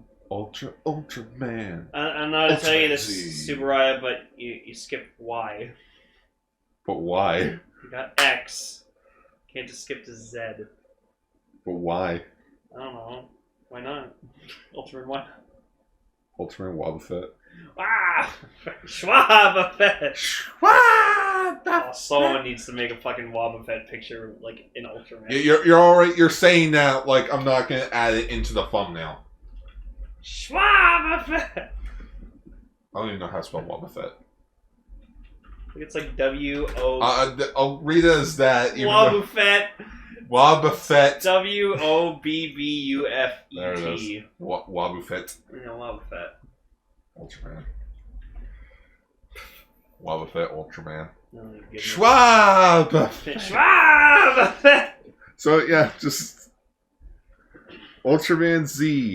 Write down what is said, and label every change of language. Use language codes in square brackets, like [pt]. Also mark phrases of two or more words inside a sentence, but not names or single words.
[en] Ultraman. I'm not going to tell you this, Z. Subaraya, but you skipped Y. But why? You got X. Can't just skip to Z. But why? I don't know. Why not? Ultraman why not? Ultraman Wobbuffet. Ah! Schwabuffet! Schwabuffet! Someone needs to make a fucking Wobbuffet picture, in Ultraman. You're alright, you're saying that, I'm not gonna add it into the thumbnail. Schwabuffet! I don't even know how to spell Wobbuffet. It's W-O... I'll read it as that. Wobbuffet! Wobbuffet. Wobbufet. There it is. Wobbuffet. No, Wobbufet. Ultraman. Wobbuffet Ultraman. Oh, my goodness. Schwab! Schwab! So, yeah, just... Ultraman Z.